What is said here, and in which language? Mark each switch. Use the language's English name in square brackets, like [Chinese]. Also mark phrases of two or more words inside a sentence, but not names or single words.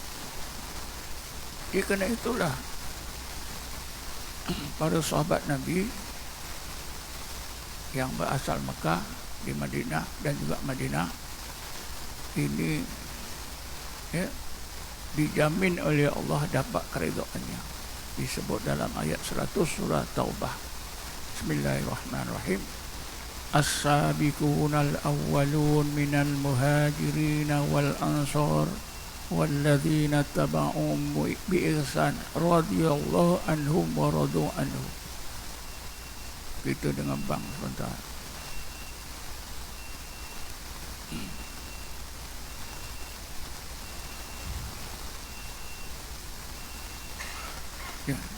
[Malay] Kerana itulah para sahabat Nabi yang berasal Mekah, di Madinah dan juga Madinah ini dijamin oleh Allah dapat keridhaannya. Disebut dalam ayat 100 surah Taubah. [Arabic] بسم الله الرحمن الرحيم. السابقون الأولون من المهاجرين والأنصار والذين اتبعوهم بإحسان رضي الله عنهم ورضوا عنه. [Malay] Kita dengan bang sebentar. Ya.